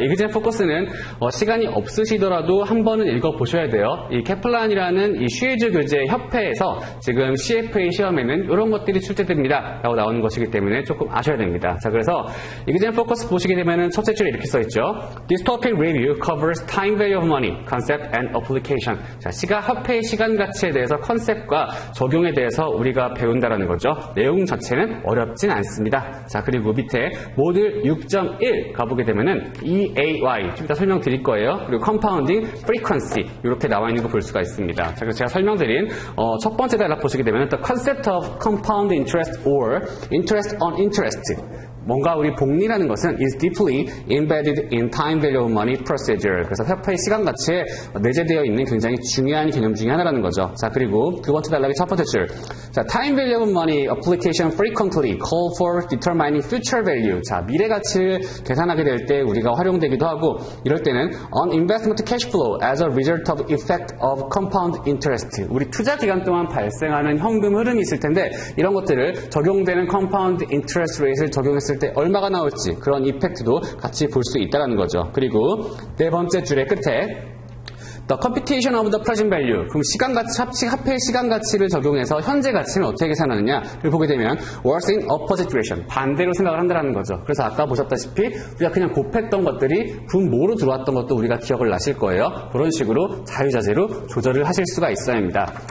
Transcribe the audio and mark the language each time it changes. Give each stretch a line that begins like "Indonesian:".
Korean: 이그젠 포커스는 시간이 없으시더라도 한 번은 읽어보셔야 돼요. 이 케플란이라는 이 슈이즈 교재 협회에서 지금 CFA 시험에는 이런 것들이 출제됩니다 라고 나오는 것이기 때문에 조금 아셔야 됩니다. 자, 그래서 이그젠 포커스 보시게 되면은 첫째 줄에 이렇게 써있죠.
English: This topic review covers time value of money, concept and application.
Korean: 자, 협회의 시간 가치에 대해서 컨셉과 적용에 대해서 우리가 배운다라는 거죠. 내용 자체는 어렵진 않습니다. 자, 그리고 밑에 모듈 6.1 가보게 되면은 EAY 좀 이따 설명드릴 거예요. 그리고 Compounding Frequency 이렇게 나와 있는 거 볼 수가 있습니다. 자, 그래서 제가 설명드린 첫 번째 단락 보시게 되면
English: The Concept of Compound Interest or Interest on Interest.
Korean: 뭔가 우리 복리라는 것은
English: is deeply embedded in time value of money procedure.
Korean: 그래서 협회의 시간 가치에 내재되어 있는 굉장히 중요한 개념 중에 하나라는 거죠. 자, 그리고 두 번째 단락의 첫 번째 줄.
English: 자, time value of money application frequently call for determining future value.
Korean: 자, 미래 가치를 계산하게 될 때 우리가 활용되기도 하고 이럴 때는
English: on investment cash flow as a result of effect of compound interest.
Korean: 우리 투자 기간 동안 발생하는 현금 흐름이 있을 텐데 이런 것들을 적용되는 compound interest rate를 적용했을 때 얼마가 나올지 그런 이펙트도 같이 볼 수 있다는 거죠. 그리고 네 번째 줄의 끝에
English: The computation of the present value.
Korean: 그럼 시간 가치, 합의 시간 가치를 적용해서 현재 가치는 어떻게 계산하느냐를 보게 되면
English: works in opposite direction.
Korean: 반대로 생각을 한다는 거죠. 그래서 아까 보셨다시피 우리가 그냥 곱했던 것들이 분모로 들어왔던 것도 우리가 기억을 나실 거예요. 그런 식으로 자유자재로 조절을 하실 수가 있어야 합니다.